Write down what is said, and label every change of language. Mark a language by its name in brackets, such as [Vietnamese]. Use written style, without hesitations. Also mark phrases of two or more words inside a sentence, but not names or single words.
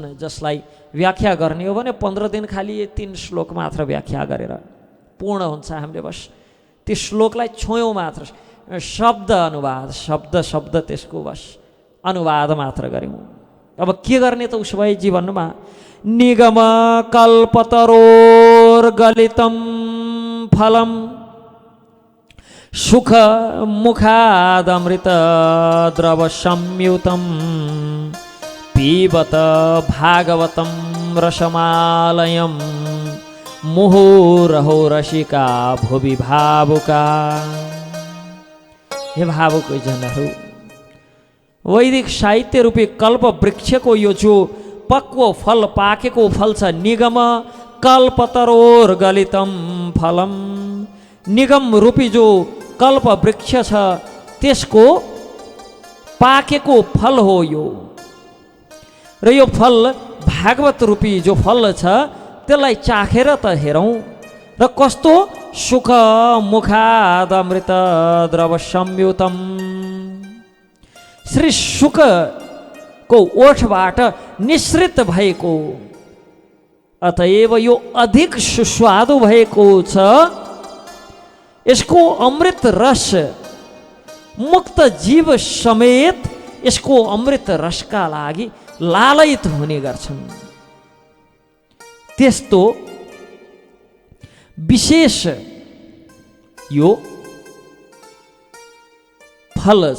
[Nepali] जसलाई व्याख्या गर्ने हो भने 15 दिन खालि 3 श्लोक मात्र व्याख्या गरेर पूर्ण हुन्छ। हामीले बस त्यो श्लोकलाई छोयौँ मात्र, शब्द अनुवाद शब्द त्यसको बस अनुवाद मात्र गऱ्यौँ। अब के गर्ने त उसो भए जीवनमा? [Sanskrit] निगम कल्पतरोर्गलितं फलम सुख मुखादमृत द्रव संयुतं पीबत भागवतं रसमालयं मुहुरहो रसिका भुवि भावुका। [Nepali] हे भावुक जनहरू, वैदिक साहित्य रूपी कल्प वृक्षको यो जो पक्व फल पाकेको फल छ, [Sanskrit] निगम कल्पतरोर्गलितं फलम, [Nepali] निगम रूपी जो कल्प वृक्ष छ त्यसको पाकेको फल हो यो। र यो फल भागवत रूपी जो फल छ त्यसलाई चाखेर त हेरौँ र कस्तो [Sanskrit] सुख मुखाद अमृत द्रव संयुतम, [Nepali] श्री शुकको ओठबाट निश्रित भएको, अतएव यो अधिक सुस्वादु भएको छ। यसको अमृत रस मुक्त जीव समेत यसको अमृत रसका लागि लालयित हुने गर्छन्। त्यस्तो विशेष यो फल छ।